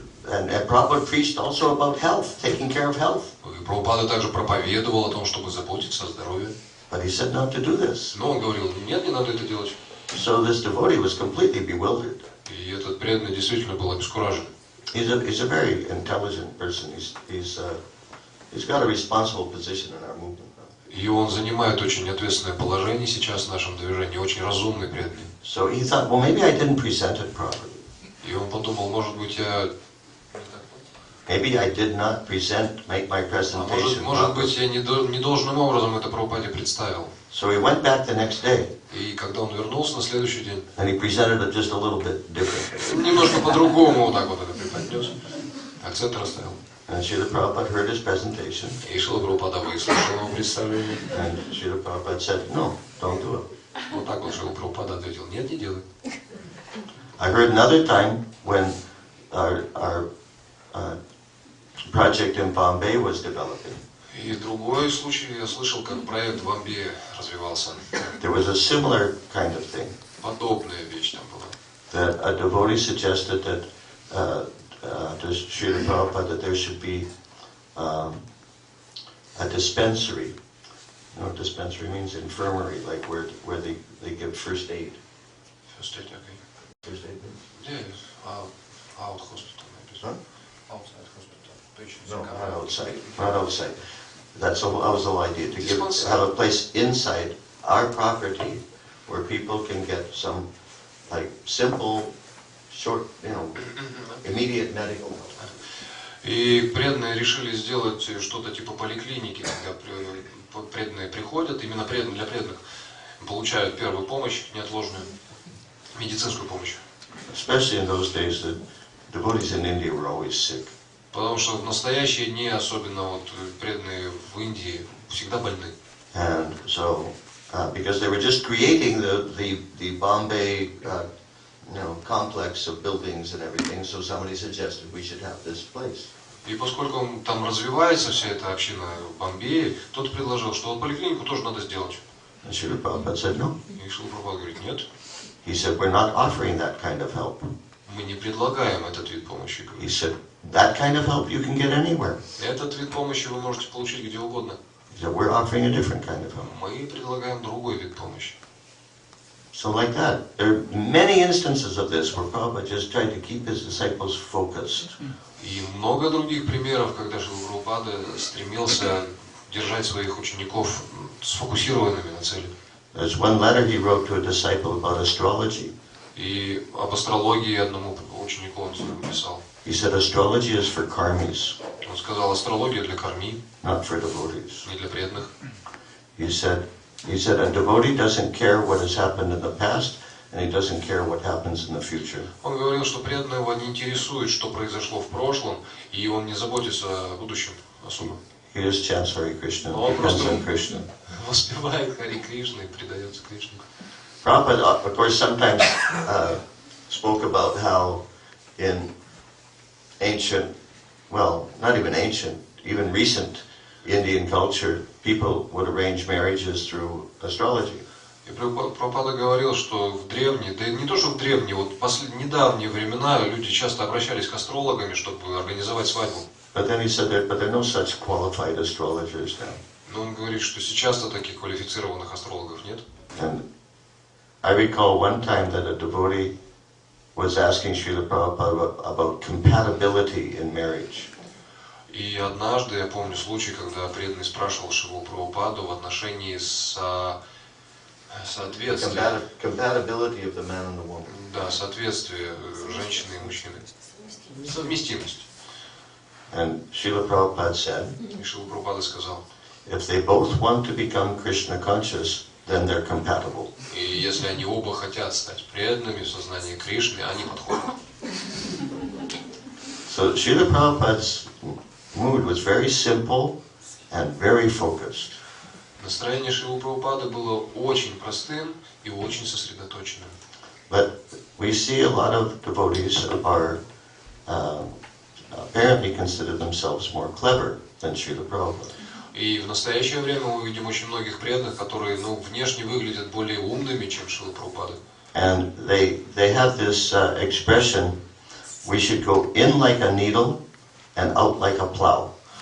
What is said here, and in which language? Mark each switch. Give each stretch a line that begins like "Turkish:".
English: And Prabhupada preached also about health, taking care of health.
Russian: И Прабхупада также проповедовал о том, чтобы заботиться о здоровье.
English: But he said not to do this.
Russian: Но он говорил, нет, не надо это делать.
English: So this devotee was completely bewildered.
Russian: И этот преданный действительно был обескуражен.
English: He's a very intelligent person. He's got a responsible position in our movement.
Russian: И он занимает очень ответственное положение сейчас в нашем движении, очень разумный, преданный.
English: So he thought, well, maybe I didn't present it properly.
Russian: И он подумал, может быть, я...
English: Maybe I did not make my presentation
Russian: Может быть,
English: properly.
Russian: я не должным образом это Прабхупаде представил.
English: So he went back the next day.
Russian: И когда он вернулся на следующий день,
English: And he presented it just a little bit differently.
Russian: немножко по-другому вот так вот это преподнес, акцент расставил.
English: And Srila Prabhupada heard his presentation.
Russian: И Шрила Прабхупада выслушал его представление.
English: And Srila Prabhupada said, no, don't do it.
Russian: Вот так вот Шрила Прабхупада ответил, нет, не делай.
English: I heard another time when our project in Bombay was developing.
Russian: И другой случай, я слышал, как проект в Бомбее развивался.
English: There was a similar kind of thing.
Russian: Подобная вещь там была.
English: That a devotee suggested that to Srila Prabhupada that there should be a dispensary. You know what dispensary means? Infirmary, like where they give first aid. First aid, okay. First aid means? Yeah, out hospital, maybe. Huh? Outside hospital. Patients No, come not out. outside. Not outside. That was the whole idea, to have a place inside our property where people can get some like simple, short, immediate medical help.
Russian: И преданные решили сделать что-то типа поликлиники, когда преданные приходят, именно для преданных, получают первую помощь, неотложную медицинскую помощь.
English: Especially in those days, the devotees in India were always sick.
Russian: Потому что в настоящие дни, особенно вот преданные в Индии, всегда больны.
English: And so, because they were just creating the Bombay, complex of buildings and everything, so somebody suggested we should have this place.
Russian: И поскольку там развивается вся эта община в Бомбее, кто-то предложил, что вот поликлинику тоже надо сделать.
English: And Srila Prabhupada said no.
Russian: И Шрила Прабхупада говорит, нет,
English: He said, we're not offering that kind of help.
Russian: мы не предлагаем этот вид помощи.
English: He said, that kind of help you can get anywhere.
Russian: Этот вид помощи вы можете получить где угодно.
English: He said, we're offering a different kind of help.
Russian: Мы предлагаем другой вид помощи.
English: So like that, there are many instances of this where Prabhupada just tried to keep his disciples focused.
Russian: И много других примеров, когда Шрила Прабхупада стремился держать своих учеников сфокусированными на цели.
English: There's one letter he wrote to a disciple about astrology.
Russian: И об астрологии одному ученику он написал.
English: He said astrology is for karmis,
Russian: Он сказал, астрология для карми,
English: not for devotees.
Russian: не для преданных.
English: He said a devotee doesn't care what has happened in the past, and he doesn't care what happens in the future.
Russian: Он говорил, что преданного его не интересует, что произошло в прошлом, и он не заботится о будущем особо.
English: He just chants Hare Krishna,
Russian: Он
English: depends
Russian: просто
English: on Krishna.
Russian: воспевает Хари Кришну и предается Кришне.
English: Prabhupada, of course, sometimes spoke about how in ancient, well, not even ancient, even recent Indian culture, people would arrange marriages through astrology.
Russian: И Прабхупада говорил, что в древние, да не то что в древние, вот недавние времена люди часто обращались к астрологам, чтобы организовать свадьбу.
English: But then he said but there are no such qualified astrologers now.
Russian: Но он говорит, что сейчас-то таких квалифицированных астрологов нет.
English: And I recall one time that a devotee was asking Srila Prabhupada about compatibility in marriage.
Russian: И однажды, я помню случай, когда преданный спрашивал Шрилу Прабхупаду в отношении соответствия.
English: Compatibility of the man and the woman.
Russian: Да, соответствие женщины и мужчины. Совместимость.
English: And Srila Prabhupada said,
Russian: И Шрила Прабхупада сказал,
English: if they both want to become Krishna conscious, then they're compatible.
Russian: и если они оба хотят стать преданными в сознании Кришны, они подходят.
English: So Srila Prabhupada's mood was very simple and very focused.
Russian: Настроение Шрилы Прабхупады было очень простым и очень сосредоточенным.
English: But we see a lot of devotees are apparently consider themselves more clever than Srila Prabhupada.
Russian: И в настоящее время мы видим очень многих преданных, которые внешне выглядят более умными, чем Шрила Прабхупада.
English: And they have this expression, we should go in like a needle and out like a plow.